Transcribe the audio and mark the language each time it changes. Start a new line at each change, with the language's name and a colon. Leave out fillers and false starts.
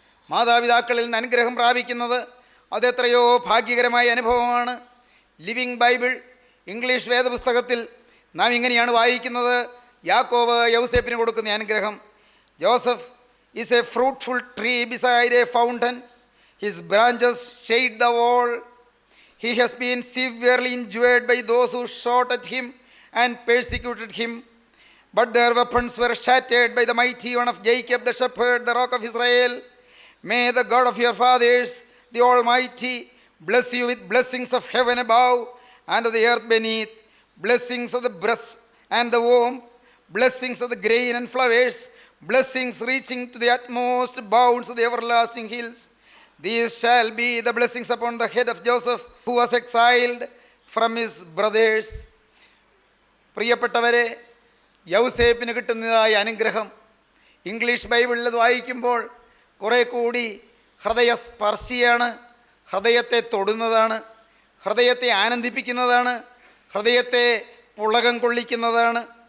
Malayalam: മാതാപിതാക്കളിൽ നിന്ന് അനുഗ്രഹം പ്രാപിക്കുന്നത് അതെത്രയോ ഭാഗ്യകരമായ അനുഭവമാണ്. ലിവിങ് ബൈബിൾ ഇംഗ്ലീഷ് വേദപുസ്തകത്തിൽ നാം ഇങ്ങനെയാണ് വായിക്കുന്നത്. യാക്കോബ് യൗസേപ്പിന് കൊടുക്കുന്ന അനുഗ്രഹം:
English: Joseph is a fruitful tree beside a fountain. His branches shade the wall. He has been severely injured by those who shot at him and persecuted him. But their weapons were shattered by the mighty one of Jacob, the shepherd, the rock of Israel. May the God of your fathers, the Almighty, bless you with blessings of heaven above and of the earth beneath, blessings of the breast and the womb, blessings of the grain and flowers, blessings reaching to the utmost bounds of the everlasting hills. These shall be the blessings upon the head of Joseph, who was exiled from his brothers.
Malayalam: പ്രിയപ്പെട്ടവരെ, യൗസേപ്പിന് കിട്ടുന്നതായ അനുഗ്രഹം English ബൈബിളിൽ വായിക്കുമ്പോൾ കുറേ കൂടി ഹൃദയസ്പർശിയാണ്, ഹൃദയത്തെ തൊടുന്നതാണ്. ഹൃദയത്തെ ആനന്ദിപ്പിക്കുന്നതാണ്, ഹൃദയത്തെ പുളകം കൊള്ളിക്കുന്നതാണ്.